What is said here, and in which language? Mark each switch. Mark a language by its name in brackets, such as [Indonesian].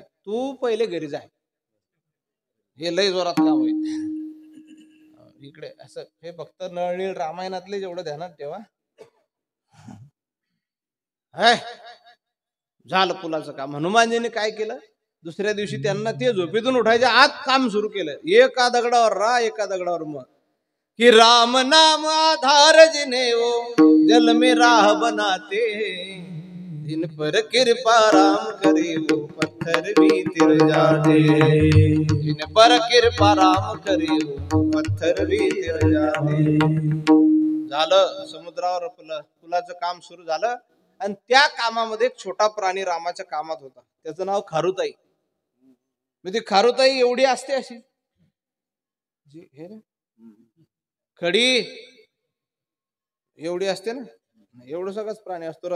[Marathi] तू पहिले घरी जाय, हे लय जोरात काम होईल. इकडे असं हे फक्त नळनीळ रामायणातले जेवढं ध्यानात ठेवा. झालं पुलाचं काम. हनुमानजीने काय केलं, दुसऱ्या दिवशी त्यांना ते झोपेतून उठायच्या आत काम सुरू केलं. एका दगडावर रा, एका दगडावर मग, [Hindi] कि राम नाम आधार जिने वो जल में राह बनाते, जिन पर कृपा राम करे वो पत्थर भी तिर जाते, जिन पर कृपा राम करे वो पत्थर भी तिर जाते. [Marathi] झालं, समुद्रावर पुलाचं काम सुरू झालं. आणि त्या कामामध्ये एक छोटा प्राणी रामाच्या कामात होता, त्याचं नाव खारुताई. म्हणजे खारुताई एवढी असते अशी हे ना, खडी एवढी असते ना, एवढं सगळंच प्राणी असतो.